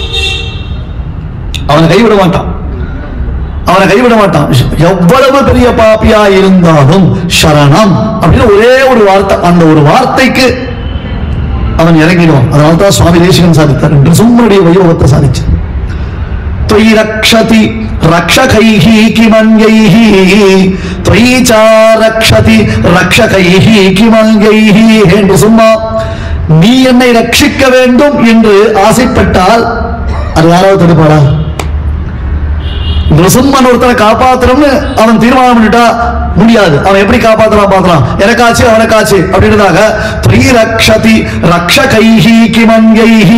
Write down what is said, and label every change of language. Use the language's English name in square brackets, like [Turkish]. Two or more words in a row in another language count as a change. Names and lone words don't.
[Tamil] அவனை கைவிட மாட்டான், அவனை கைவிட மாட்டான். எவ்வளவு பெரிய பாப்பியா இருந்தாலும் சரணம் அப்படின்னு ஒரே ஒரு வார்த்தை, அந்த ஒரு வார்த்தைக்கு அவன் இறங்கிடுவான். அதனால தான் சுவாமி தேசிகன் சாதித்தார், நிருசிம்மனுடைய வைபவத்தை சாதிச்சு. [Sanskrit] त्वयि रक्षति रक्षकैः किमन्यैः त्वयि च रक्षति रक्षकैः किमन्यैः. हे निरुसिम्मा, [Tamil] நீ என்னை ரட்சிக்க வேண்டும் என்று ஆசைப்பட்டால் அது யாராவது தடுப்பாடா? நிருசிம்மன் ஒருத்தனை காப்பாற்றணும்னு அவன் தீர்மானம் பண்ணிட்டா முடியாது. அவன் எப்படி காப்பாற்றலாம் பார்க்கலாம். எனக்காச்சு அவனுக்காச்சு அப்படின்றதாக [Sanskrit] रक्षति रक्षकैः किमन्यैः.